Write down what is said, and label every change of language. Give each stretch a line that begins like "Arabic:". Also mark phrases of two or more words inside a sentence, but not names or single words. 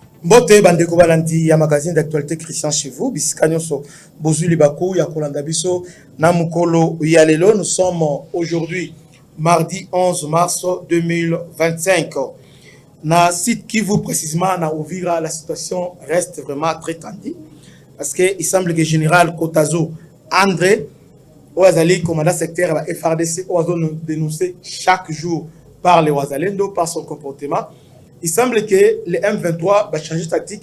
Lingala: Mbote bandeko balandi ya
French: magazine d'actualité Christian chez vous
Lingala: bisika so bozuli baku ya kolanda biso na mukolo ya lelo.
French: Nous sommes aujourd'hui mardi 11 mars 2025 na site Kivu précisément na Uvira. La situation reste vraiment très tendue parce que il semble que général Kotazo André Ouazali commandant secteur à FRDC Oazo dénoncé chaque jour par les Ouazalendo par son comportement. Il semble que le M23 va changer de tactique.